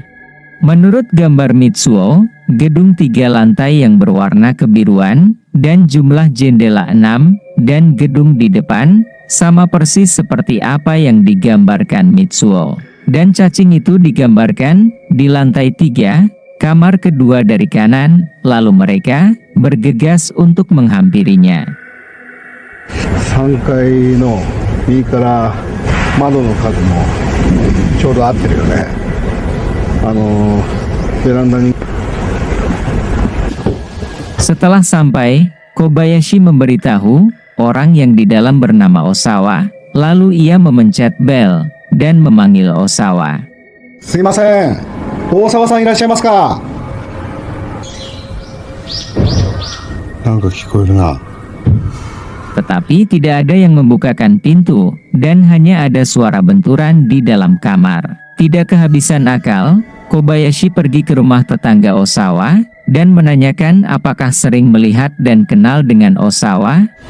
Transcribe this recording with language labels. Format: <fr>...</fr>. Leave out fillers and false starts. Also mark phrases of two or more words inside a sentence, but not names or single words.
<id>Menurut gambar Mitsuo, gedung 3 lantai yang berwarna kebiruan, dan jumlah jendela 6, dan gedung di depan, sama persis seperti apa yang digambarkan Mitsuo. Dan cacing itu digambarkan di lantai 3, kamar kedua dari kanan, lalu mereka bergegas untuk menghampirinya.</id> <ja>3 階の右から窓の数もちょうど合ってるよね。ベランダに。</ja> <id>Setelah sampai, Kobayashi memberitahu orang yang di dalam bernama Osawa, lalu ia memencet bel dan memanggil Osawa.</id> <ja>すみません、Osawaさんいらっしゃいますか? なんか聞こえるな.</ja> <id>Tetapi tidak ada yang membukakan pintu, dan hanya ada suara benturan di dalam kamar. Tidak kehabisan akal, Kobayashi pergi ke rumah tetangga Osawa, dan menanyakan apakah sering melihat dan kenal dengan Osawa.</id>